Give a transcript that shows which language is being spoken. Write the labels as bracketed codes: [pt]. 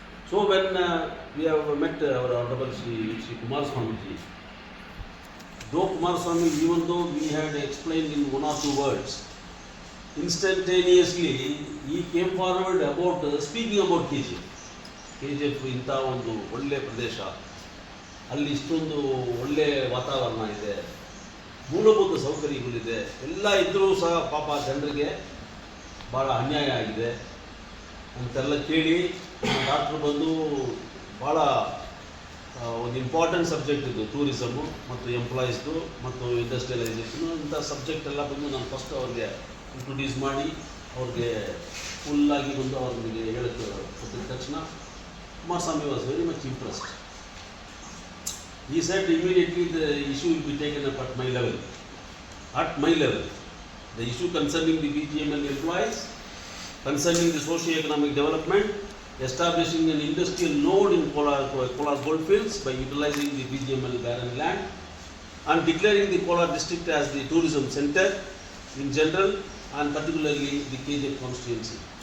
[en] So when we have met our Honorable Shri Kumaraswamy ji, though Kumaraswamy, even though we had explained in one or two words, instantaneously he came forward about speaking about KGF. [kn] KGF ಇಂಥ ಒಂದು ಒಳ್ಳೆಯ ಪ್ರದೇಶ, ಅಲ್ಲಿ ಇಷ್ಟೊಂದು ಒಳ್ಳೆಯ ವಾತಾವರಣ ಇದೆ, ಮೂಲಭೂತ ಸೌಕರ್ಯಗಳಿದೆ, ಎಲ್ಲ ಇದ್ದರೂ ಸಹ ಪಾಪ ಜನರಿಗೆ ಭಾಳ ಅನ್ಯಾಯ ಆಗಿದೆ ಅಂತೆಲ್ಲ ಕೇಳಿ ಡಾಕ್ಟ್ರು ಬಂದು ಭಾಳ ಒಂದು ಇಂಪಾರ್ಟೆಂಟ್ ಸಬ್ಜೆಕ್ಟ್ ಇದು ಟೂರಿಸಮು ಮತ್ತು ಎಂಪ್ಲಾಯೀಸ್ದು ಮತ್ತು ಇಂಡಸ್ಟ್ರಿಯಲೈಸೇಷನು ಇಂಥ ಸಬ್ಜೆಕ್ಟ್ ಎಲ್ಲ ಬಂದು ನಾನು ಫಸ್ಟ್ ಅವ್ರಿಗೆ ಇಂಟ್ರೊಡ್ಯೂಸ್ ಮಾಡಿ ಅವ್ರಿಗೆ ಫುಲ್ಲಾಗಿ ಬಂದು ಅವ್ರಿಗೆ ಹೇಳಕ್ಕೆ ಕೊಟ್ಟಿದ ತಕ್ಷಣ [en] Kumaraswamy was very much impressed. He said immediately the issue will be taken up at my level. At my level. The issue concerning the BGML employees, concerning the socio-economic development, establishing an industrial node in Kolar goldfields by utilizing the BGML barren land, and declaring the Kolar district as the tourism center in general and particularly the KGF constituency.